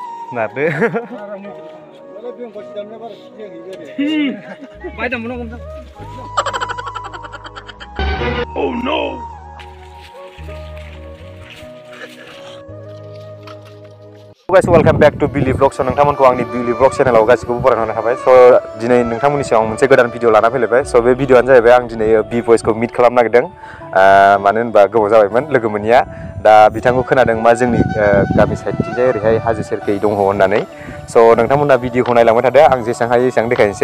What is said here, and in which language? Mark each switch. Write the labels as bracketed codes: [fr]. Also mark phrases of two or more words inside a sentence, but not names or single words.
[en] नारदो Oh no! Guys, welcome back to Billy Vlog. [brx] So नोंथांमोनखौ आंनि Billy Vlog चेनेलाव गासिखौबो बरायनानै थाबाय. So दिनै नोंथांमोननि सिगाङाव मोनसे गोदान भिडिअ लाना फैलायबाय. So बे भिडिअआनो जाहैबाय आं दिनै B-Boysखौ मिट खालामनो नागिरदों. मानो होनबा गोबाव जाबायमोन लोगो मोनिया. दा बिथांखौ खोनादों मा जोंनि गामि साइडथिंजाय ओरैहाय हाजो सेरखै दङ होननानै. So नोंथांमोना भिडिअखौ नायलांबाय थादो. आं जेसेबां हायो एसेबां देखायनोसै.